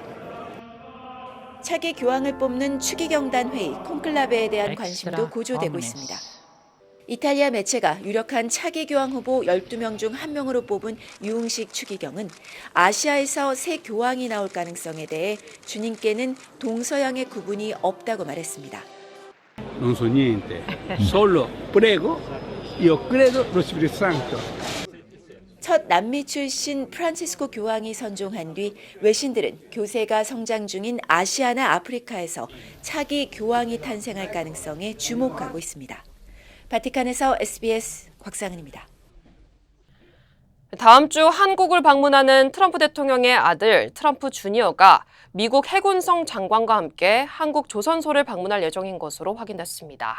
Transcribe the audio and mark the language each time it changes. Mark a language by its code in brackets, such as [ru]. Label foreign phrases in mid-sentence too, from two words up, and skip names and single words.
[ko] 차기 교황을 뽑는 추기경단 회의 콘클라베에 대한 관심도 고조되고 있습니다. 이탈리아 매체가 유력한 차기 교황 후보 12명 중 1명으로 뽑은 유흥식 추기경은 아시아에서 새 교황이 나올 가능성에 대해 주님께는 동서양의 구분이 없다고 말했습니다. [it] Non so niente, solo prego, io credo lo Spirito Santo. [ko] 첫 남미 출신 프란치스코 교황이 선종한 뒤 외신들은 교세가 성장 중인 아시아나 아프리카에서 차기 교황이 탄생할 가능성에 주목하고 있습니다. 바티칸에서 SBS 곽상은입니다. 다음 주 한국을 방문하는 트럼프 대통령의 아들 트럼프 주니어가 미국 해군성 장관과 함께 한국 조선소를 방문할 예정인 것으로 확인됐습니다.